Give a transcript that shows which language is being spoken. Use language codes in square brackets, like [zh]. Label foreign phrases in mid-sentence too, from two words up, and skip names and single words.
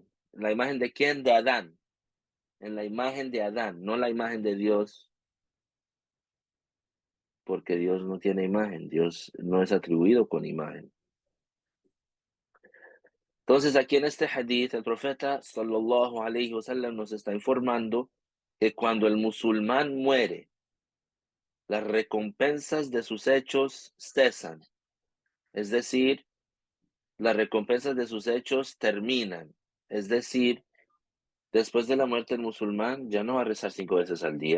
[es] ¿La imagen de quién? De Adán. En la imagen de Adán, no la imagen de Dios, porque Dios no tiene imagen, Dios no es atribuido con imagen. Entonces, aquí en este hadith, el profeta [ar] صلى الله عليه وسلم [es] nos está informando que cuando el musulmán muere, las recompensas de sus hechos cesan. Es decir, las recompensas de sus hechos terminan. Es decir, después de la muerte del musulmán, ya no va a rezar 5 veces al día.